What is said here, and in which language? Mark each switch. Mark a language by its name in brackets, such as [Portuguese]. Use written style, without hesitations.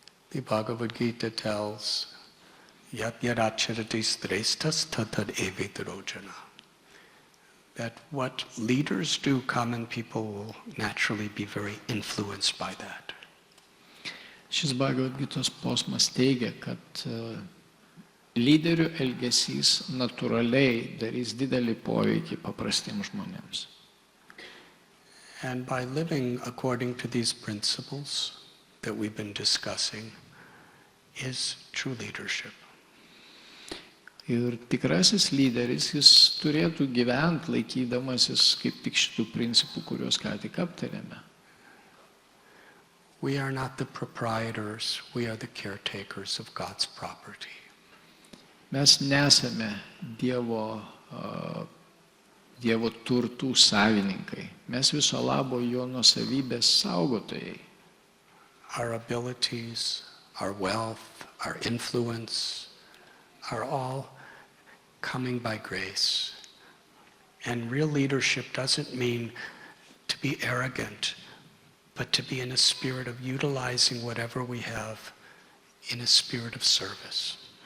[English] The Bhagavad Gita tells, [Sanskrit] Yat yaracharati sresthas tatad evitarojana. [English] That what leaders do, common people will naturally be very influenced by that. [Lithuanian] Šis Bhagavad Gitos posmas teigia, kad lyderių elgesys natūraliai darys didelį poveikį paprastiems žmonėms. [English] And by living according to these principles that we've been discussing is true leadership. [Lithuanian] Ir tikrasis lyderis, jis turėtų gyventi laikydamasis kaip tik šitų principų, kuriuos ką tik aptarėme. [English] We are not the proprietors, we are the caretakers of God's property. [Lithuanian] Mes nesame Dievo turtų savininkai. Mes viso labo jo nuosavybės saugotojai. [English] Our abilities, our wealth, our influence are all coming by grace. And real leadership doesn't mean to be arrogant, but to be in a spirit of utilizing whatever we have in a spirit of service.